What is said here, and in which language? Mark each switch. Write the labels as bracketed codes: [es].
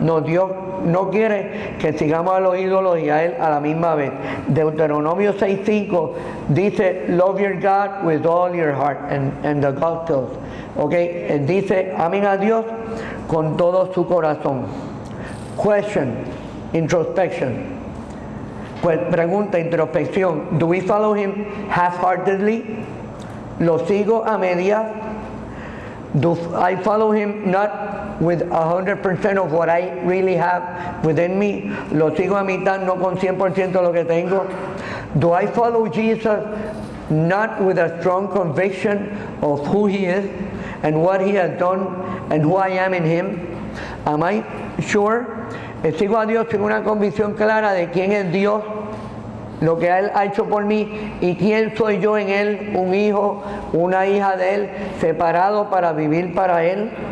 [es] No, Dios no quiere que sigamos a los ídolos y a Él a la misma vez. Deuteronomio 6:5 dice, [en] love your God with all your heart, and the Gospels. [es] Dice, amen a Dios con todo su corazón. [en] Question, introspection. [es] Pues pregunta, introspección. [en] Do we follow Him half-heartedly? [es] ¿Lo sigo a medias? [en] Do I follow Him not with 100% of what I really have within me? [es] ¿Lo sigo a mitad, no con 100% de lo que tengo? [en] Do I follow Jesus not with a strong conviction of who He is and what He has done and who I am in Him? Am I sure? [es] Sigo a Dios sin una convicción clara de quién es Dios, lo que Él ha hecho por mí y quién soy yo en Él, un hijo, una hija de Él, separado para vivir para Él.